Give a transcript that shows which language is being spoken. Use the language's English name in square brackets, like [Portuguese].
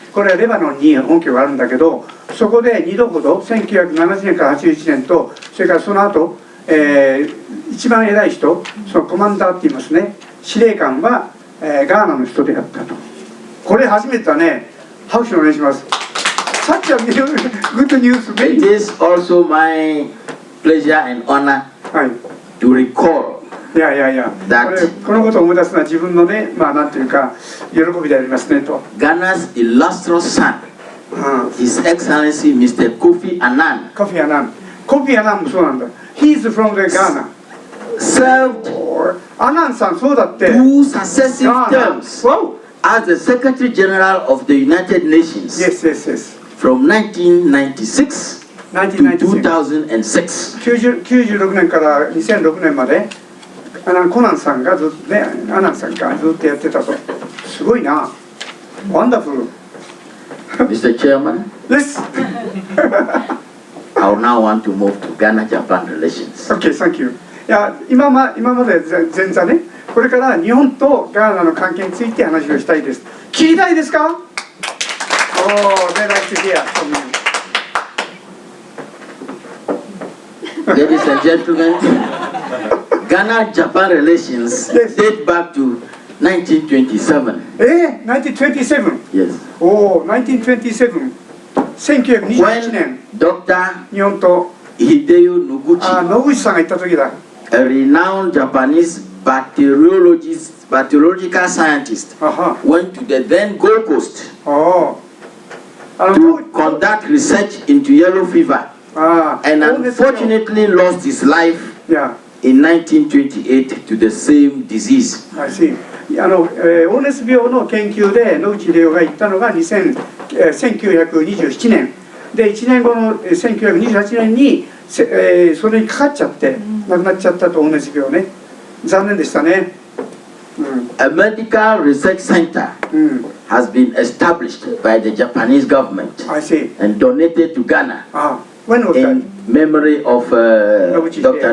[Japanese] これはレバノンに本拠があるんだけど、そこで2度ほど1970年から81年と、それからその後、一番偉い人、そのコマンダーって言いますね、司令官は、ガーナの人であったと。これ初めてだね。拍手お願いします。 [English] Such a good news. It is also my pleasure and honor to recall [Japanese] いやこのことを思い出すのは自分のね、まあなんていうか喜びでありますねと。 [English] Ghana's illustrious son, His Excellency Mr. Kofi Annan. [Japanese] Kofi Annan もそうなんだ。 [English] He is from the Ghana. Served [Japanese] アナンさんそうだって。 [English] two successive terms as the Secretary General of the United Nations. Yes. From 1996 to 2006. [Japanese] 96年から2006年まで。コナンさんがずっとね、アナンさんがずっとやってたと。すごいな。 [English] Wonderful. Mr. Chairman. Yes. I now want to move to Ghana-Japan relations. Okay, thank you. [Japanese] いや、今まで前座ね、これから日本とガーナの関係について話をしたいです。聞きたいですか？ [English] Oh, they like to hear from you. Ladies and gentlemen, Ghana-Japan relations date back to 1927. 1927? Yes. Oh, 1927. 1921年。 Dr. [Japanese] 日本と [English] Hideo Noguchi, [Japanese] 野口さんが行った時だ。 [English] a renowned Japanese bacteriological scientist, went to the then Gold Coast to conduct research into yellow fever, and unfortunately lost his life in 1928 to the same disease. I see. [Japanese] 黄熱病の研究で野口英世が行ったのが1927年で、1年後の1928年にそれにかかっちゃって亡くなっちゃったと。黄熱病ね、残念でしたね。 [English] A medical research center has been established by the Japanese government and donated to Ghana in memory of Dr.